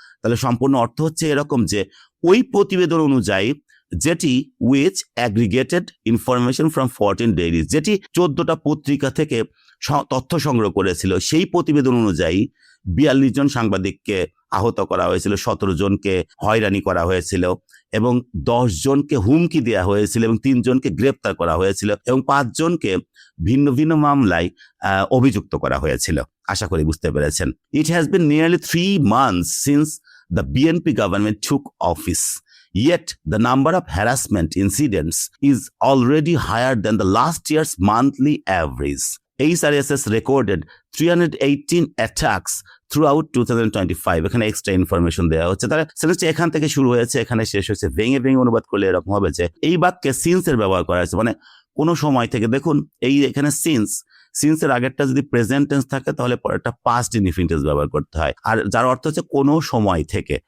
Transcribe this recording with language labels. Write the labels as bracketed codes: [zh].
[bn] তাহলে সম্পূর্ণ অর্থ হচ্ছে এরকম যে ওই প্রতিবেদন অনুযায়ী, যেটি [en] which aggregated information from 14 dailies, [bn] যেটি 14টা পত্রিকা থেকে তথ্য সংগ্রহ করেছিল, সেই প্রতিবেদন অনুযায়ী 42 জন সাংবাদিককে আহত করা হয়েছিল, 17 জনকে হয়রানি করা হয়েছিল, এবং 10 জনকে হুমকি দেওয়া হয়েছিল, এবং 3 জনকে গ্রেপ্তার করা হয়েছিল, এবং 5 জনকে ভিন্ন ভিন্ন মামলায় অভিযুক্ত করা হয়েছিল। আশা করি বুঝতে পেরেছেন। [en] It has been nearly 3 months since the BNP government took office. Yet, the number of harassment incidents is already higher than the last year's monthly average. HRSS recorded 318 attacks throughout 2025. [bn] এখানে এক্সট্রা ইনফরমেশন দেওয়া হচ্ছে। তাহলে সেটা এখান থেকে শুরু হয়েছে, এখানে শেষ হয়েছে। ভেঙে ভেঙে অনুবাদ করলে এরকম হবে যে এই বাক্যে সিন্সের ব্যবহার করা হয়েছে, মানে কোনো সময় থেকে। দেখুন এই এখানে সিন্সের আগেরটা যদি প্রেজেন্ট টেন্স থাকে তাহলে পরেরটা পাস্ট ইনডিফিনিট ব্যবহার করতে হয়, আর যার অর্থ হচ্ছে কোনো সময় থেকে।